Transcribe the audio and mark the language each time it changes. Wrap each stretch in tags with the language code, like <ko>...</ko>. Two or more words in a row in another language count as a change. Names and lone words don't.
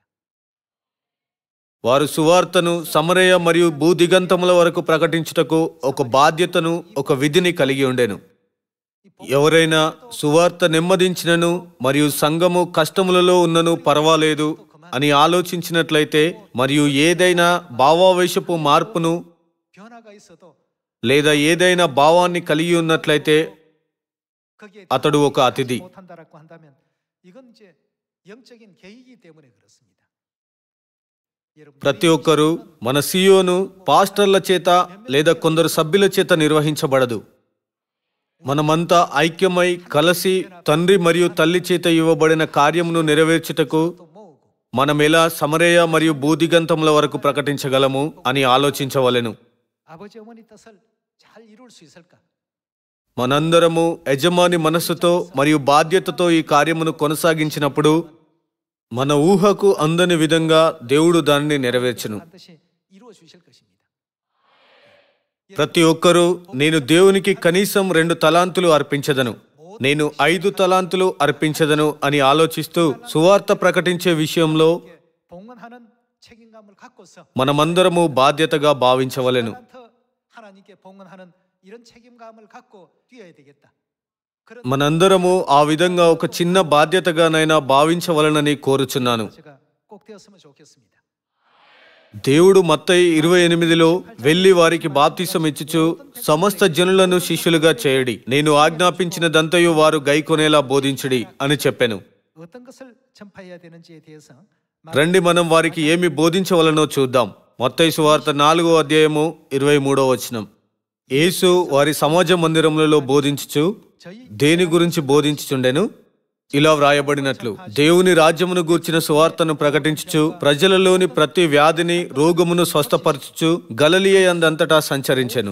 <te>వారు సువార్తను సమరయ మరియు భూదిగంతముల వరకు ప్రకటించుటకు ఒక బాధ్యతను, ఒక విధిని కలిగి ఉండెను. ఎవరైనా సువార్త నెమ్మదించినను మరియు సంఘము కష్టములలో ఉన్నను పర్వాలేదు అని ఆలోచించినట్లయితే మరియు ఏదైనా భావావేశపు మార్పును</te> <ko>변화가 있어도</ko> <te>లేదా ఏదైనా భావాన్ని కలిగి ఉన్నట్లయితే</te> <ko>거기에</ko> <te>అతడు ఒక అతిథి.</te> <ko>못한다라고 한다면 이건 이제 영적인 계획이기 때문에 그렇습니다. 여러분</ko> <te>ప్రతి ఒక్కరూ మన సియోను పాస్టర్ల చేత లేదా కొందరు సభ్యుల చేత నిర్వహించబడదు. మనమంతా ఐక్యమై కలిసి తండ్రి మరియు తల్లి చేత ఇవ్వబడిన కార్యమును నెరవేర్చుటకు</te> <ko>또 모으고</ko> <te>మనం ఎలా సమరయ మరియు భూదిగంతముల వరకు ప్రకటించగలము అని ఆలోచించవలెను.</te> <ko>아버지 어머니 뜻을 잘 이룰 수 있을까?</ko> <te>మనందరము యజమాని మనస్సుతో మరియు బాధ్యతతో ఈ కార్యమును కొనసాగించినప్పుడు మన ఊహకు అందని విధంగా దేవుడు దానిని నెరవేర్చును.</te> <ko>반드시 이루어 주실 것입니다.</ko> <te>ప్రతి ఒక్కరూ నేను దేవునికి కనీసం 2 తలాంతులు అర్పించదను, నేను 5 తలాంతులు అర్పించదను అని ఆలోచిస్తూ సువార్త ప్రకటించే విషయంలో</te> <ko>봉헌하는 책임감을 갖고서</ko> <te>మనమందరము బాధ్యతగా భావించవలెను.</te> <ko>talent 하나님께 봉헌하는 이런 책임감을 갖고 뛰어야 되겠다. 그런</ko> <te>మనందరము ఆ విధంగా ఒక చిన్న బాధ్యతగానైనా భావించవలనని కోరుచున్నాను.</te> <ko>제가 꼭 되었으면 좋겠습니다.</ko> <te>దేవుడు మత్తయి 28లో వెళ్లి వారికి బాప్తిసం ఇచ్చుచు సమస్త జనులను శిష్యులుగా చేయడి, నేను ఆజ్ఞాపించినదంతయు వారు గైకొనేలా బోధించుడి అని చెప్పెను.</te> <ko>어떤 것을 전파해야 되는지에 대해서</ko> <te>రండి మనం వారికి ఏమి బోధించవలనో చూద్దాం. మత్తయి సువార్త 4వ అధ్యాయము 23వ వచనం. యేసు వారి సమాజ మందిరములలో బోధించుచు దేని గురించి బోధించుచుండెను? ఇలా వ్రాయబడినట్లు, దేవుని రాజ్యమును గూర్చిన సువార్తను ప్రకటించుచు ప్రజలలోని ప్రతి వ్యాధిని రోగమును స్వస్థపరచుచు గలిలయయందంతటా సంచరించెను.</te>